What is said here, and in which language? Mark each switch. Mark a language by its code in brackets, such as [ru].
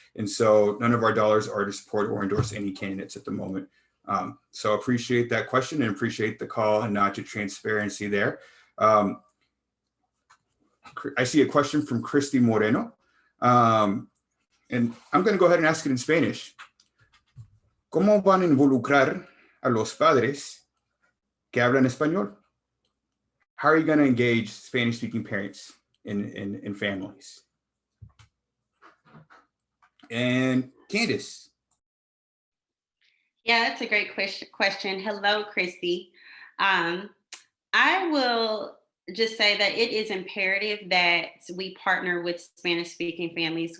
[en] And so none of our dollars are to support or endorse any candidates at the moment. So appreciate that question and appreciate the call and nod to transparency there. I see a question from Christy Moreno. And I'm going to go ahead and ask it in Spanish. [es] ¿Cómo van a involucrar a los padres que hablan español? [en] How are you going to engage Spanish-speaking parents in families? And Candace. Yeah, that's a great question. Hello, Christy. I will just say that it is imperative that we partner with Spanish-speaking families.